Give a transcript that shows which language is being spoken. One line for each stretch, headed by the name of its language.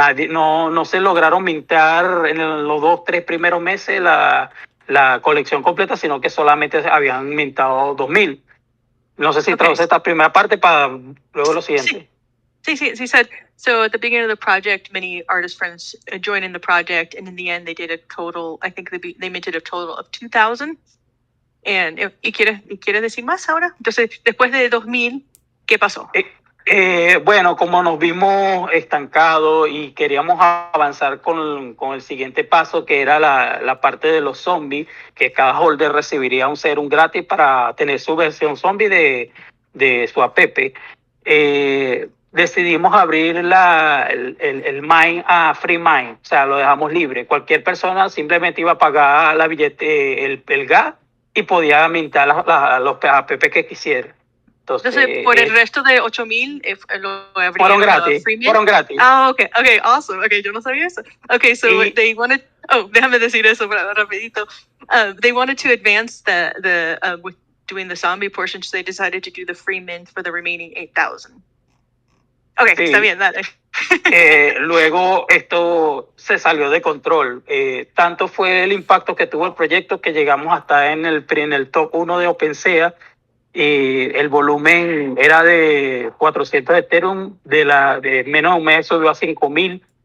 Spanish: No se lograron mintar en los 2-3 primeros meses la colección completa, sino que solamente habían mintado 2.000. No sé si traduce esta primera parte para luego lo siguiente.
English: Sí, he said, so at the beginning of the project, many artist friends joined in the project, and in the end, they did a total, I think they minted a total of 2,000.
Spanish: ¿Y quieres decir más ahora? Entonces, después de 2.000, ¿qué pasó? Bueno, como nos vimos estancados y queríamos avanzar con el siguiente paso, que era la parte de los zombies, que cada holder recibiría un serum gratis para tener su versión zombie de su Apepe, decidimos abrir el mine a free mine, o sea, lo dejamos libre. Cualquier persona simplemente iba a pagar el gas y podía mintar los Apepe que quisiera. Entonces, por el resto de 8.000, fueron gratis.
English: Ah, okay, awesome. Okay,
Spanish: yo no sabía eso.
English: Okay, so they wanted.
Spanish: Oh, déjame decir eso rapidito.
English: They wanted to advance with doing the zombie portion, so they decided to do the free mint for the remaining 8,000.
Spanish: Okay, sí. Está bien, dale. Luego esto se salió de control. Tanto fue el impacto que tuvo el proyecto que llegamos hasta en el top 1 de OpenSea. Y el volumen era de 400 Ethereum, de menos de un mes subió a 5.000.